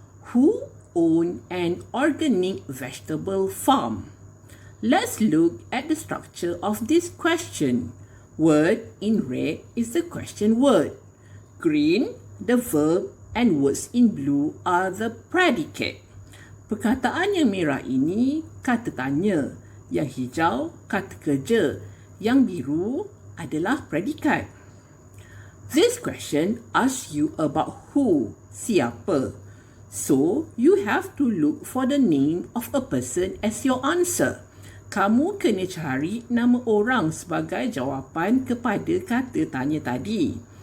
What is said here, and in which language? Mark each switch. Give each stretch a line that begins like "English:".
English: Who owned an organic vegetable farm? Let's look at the structure of this question. Word in red is the question word. Green, the verb, and words in blue are the predicate.
Malay: Perkataan yang merah ini kata tanya, yang hijau kata kerja, yang biru adalah predikat.
English: This question asks you about who, siapa. So, you have to look for the name of a person as your answer.
Malay: Kamu kena cari nama orang sebagai jawapan kepada kata tanya tadi.